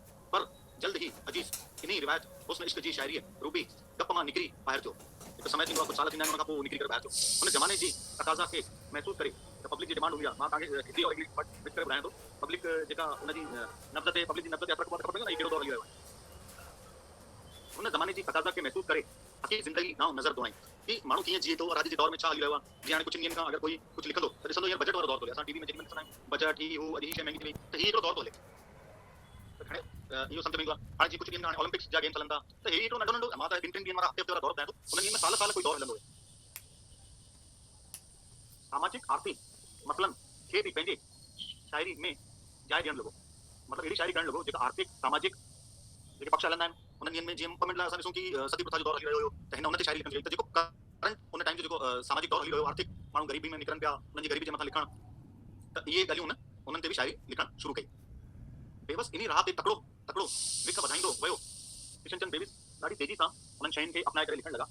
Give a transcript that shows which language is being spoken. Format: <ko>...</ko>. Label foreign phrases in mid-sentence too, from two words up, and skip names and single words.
<sd>पर जल्द ही अजीज़ इन्ही रिवायत हुस्न इश्क जी शाइरी रूबी गप मां निकिरी ॿाहिरि थियो। हिकु समय थींदो आहे, कुझु साल थींदा आहिनि, उन खां पोइ निकिरी करे ॿाहिरि थियो। हुन ज़माने जी तक़ाज़ा खे महसूसु करे त पब्लिक जी डिमांड हूंदी आहे। मां तव्हांखे हिंदी और इंग्लिश मिक्स करे ॿुधायां थो। पब्लिक जेका उनजी नब्ज़ ते पब्लिक जी नब्ज़ ते असर ख़बर पवंदो आहे न, कहिड़ो दौर हली रहियो आहे। हुन ज़माने जी तक़ाज़ा खे महसूसु करे हक़ीक़ी ज़िंदगी गांव नज़र दोड़ाई कि माण्हू कीअं जीए थो और अॼु जे दौर में छा हली रहियो आहे। जीअं हाणे कुझु ॾींहंनि खां अगरि कोई कुझु लिखंदो त ॾिसंदो हींअर बजट वारो दौर थो हले। असां टीवी में जेॾीमहिल ॾिसंदा आहियूं बजट ही हू, अॼु ही शइ महांगी थी वई, त हीअ हिकिड़ो दौर थो हले। इहो सम्झ में ईंदो आहे। हाणे जीअं कुझु ॾींहंनि खां हाणे ओलंपिक्स जा गेम्स हलनि था, त हे हिकिड़ो नंढो नंढो, मां त 2-3 ॾींहंनि वारा हफ़्ते वारा दौर ॿुधायां थो, उन ॾींहंनि में साल साल कोई दौर हलंदो आहे। सामाजिक आर्थिक मसइलनि खे बि पंहिंजे शाइरी में जाइ ॾियणु लॻो। मतिलबु अहिड़ी शाइरी करणु लॻो जेका आर्थिक सामाजिक जेके पक्ष हलंदा आहिनि उन्हनि ॾींहंनि में, जीअं ॿ मिंट लाइ असां ॾिसूं कि सती प्रथा जो दौर हली रहियो हुयो त हिन उन ते शाइरी लिखंदी हुई। त जेको करंट उन टाइम जो जेको सामाजिक दौर हली रहियो, आर्थिक माण्हू ग़रीबी में निकिरनि पिया, उन्हनि जी ग़रीबी जे मथां लिखणु, त इहे ॻाल्हियूं उन्हनि ते बि शाइरी लिखणु शुरू कई। बेबस इन राह ते तकिड़ो तकिड़ो विख वधाईंदो वियो किशनचंद बेविस ॾाढी तेज़ी सां उन्हनि शयुनि खे अपनाए करे लिखणु लॻा।</sd>